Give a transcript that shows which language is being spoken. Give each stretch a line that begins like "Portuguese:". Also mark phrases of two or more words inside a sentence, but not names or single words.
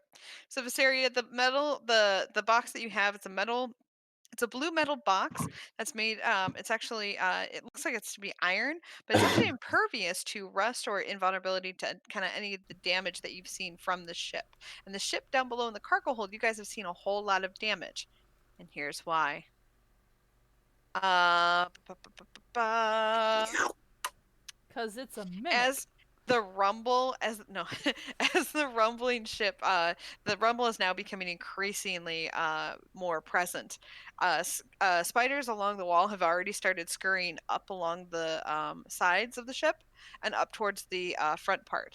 English: So Visaria, the box that you have, it's a blue metal box that's made it's actually it looks like it's to be iron, but it's actually impervious to rust or invulnerability to kind of any of the damage that you've seen from the ship. And the ship down below in the cargo hold, you guys have seen a whole lot of damage. And here's why. Uh, ba- ba- ba- ba- ba. Because it's a mimic. As the rumble, as no, as the rumbling ship, the rumble is now becoming increasingly more present. Spiders along the wall have already started scurrying up along the sides of the ship and up towards the front part.